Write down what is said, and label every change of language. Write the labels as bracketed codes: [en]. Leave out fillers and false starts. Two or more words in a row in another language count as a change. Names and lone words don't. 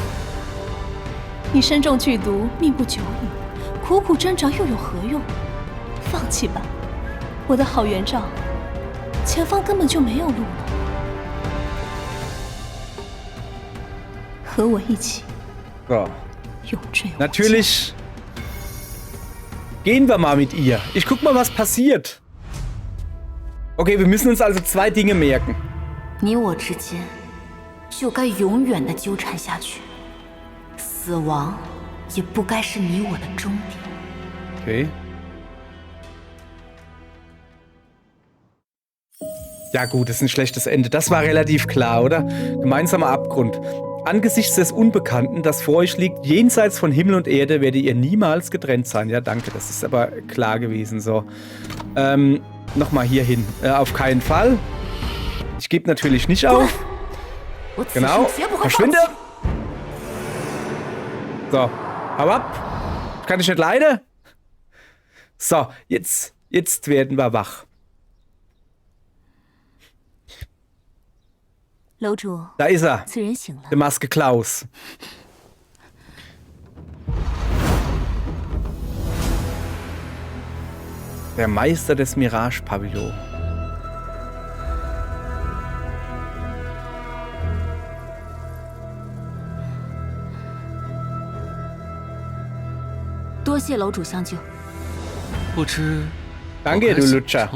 [zh] 你身中剧毒，命不久矣，苦苦挣扎又有何用？放弃吧，我的好元昭，前方根本就没有路了。和我一起， [de] So. [zh] 永坠无间。 [de] Natürlich gehen wir mal mit ihr. Ich guck mal, was passiert. Okay, wir müssen uns also 2 Dinge merken. [zh] 你我之间就该永远的纠缠下去，死亡也不该是你我的终点。 [de] Okay. Ja gut, das ist ein schlechtes Ende. Das war relativ klar, oder? Gemeinsamer Abgrund. Angesichts des Unbekannten, das vor euch liegt, jenseits von Himmel und Erde, werdet ihr niemals getrennt sein. Ja, danke, das ist aber klar gewesen. So. Nochmal hier hin. Auf keinen Fall. Ich gebe natürlich nicht auf. Genau. Verschwinde. So. Hau ab. Kann ich nicht leiden. So, jetzt werden wir wach. [zh] 楼主， [de] Da ist er. [zh] 此人醒了。 [de] Der Maske Klaus. Der Meister des Mirage-Pavillon. Danke, du Lutscher.